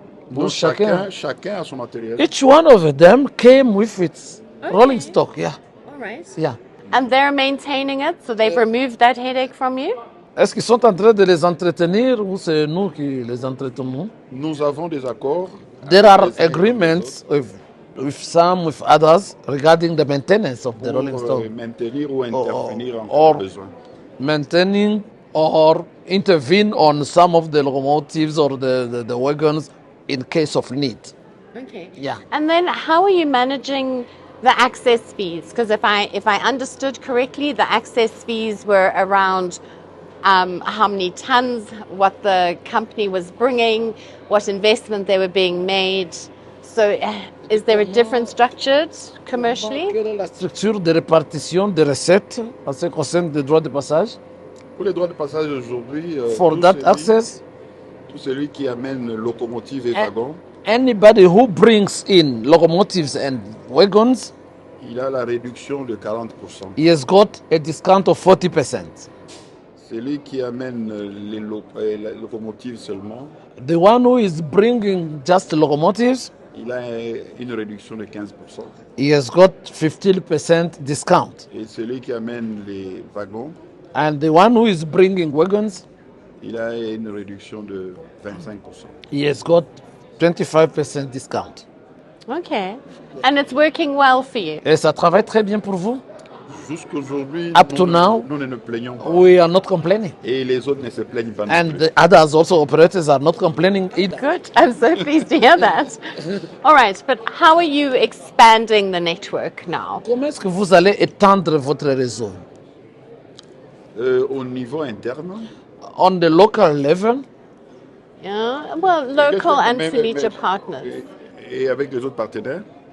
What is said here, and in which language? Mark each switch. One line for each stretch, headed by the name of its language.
French: Donc chacun a son matériel.
English: Each one of them came with its rolling stock. Yeah, All right. yeah. And they're maintaining it. So they've removed that headache from you.
French: Est-ce qu'ils sont en train de les entretenir ou c'est nous qui les entretenons? Nous avons des accords.
English: There are
French: avec les uns et les
English: agreements with some, with others regarding the maintenance of the
French: autres
English: rolling
French: pour
English: stock.
French: maintenir ou intervenir en
English: or-
French: cas de besoin.
English: Maintaining or intervene on some of the locomotives or the wagons in case of need. Okay. Yeah. And then how are you managing the access fees? Because if I understood correctly, the access fees were around how many tons, what the company was bringing, what investment they were being made. So is there a different structure commercially?
French: Quelle est la structure de répartition des recettes en ce qui concerne les droits de passage? Pour les droits de passage aujourd'hui,
English: For that access,
French: tout celui qui amène locomotive et wagons,
English: anybody who brings in locomotives and wagons,
French: il a la réduction de 40%.
English: he has got a discount of 40%.
French: Celui qui amène les locomotives seulement,
English: The one who is bringing just locomotives,
French: il a une réduction de 15%.
English: he has got 15% discount.
French: Et celui qui amène les wagons,
English: And the one who is bringing wagons,
French: il a une réduction de 25%.
English: he has got 25% discount. Okay. And it's working well for you.
French: Et ça travaille très bien pour vous? Jusqu'aujourd'hui,
English: Up to now,
French: nous ne nous plaignons pas.
English: we are not complaining.
French: Et les autres ne se plaignent pas non
English: And
French: plus.
English: the others also, operators, are not complaining either. Good. I'm so pleased to hear that. All right. But how are you expanding the network now?
French: Comment est-ce que vous allez étendre votre réseau? Au niveau interne,
English: On the local level, Yeah. Well, local and Silicha partners.
French: et avec les autres partenaires,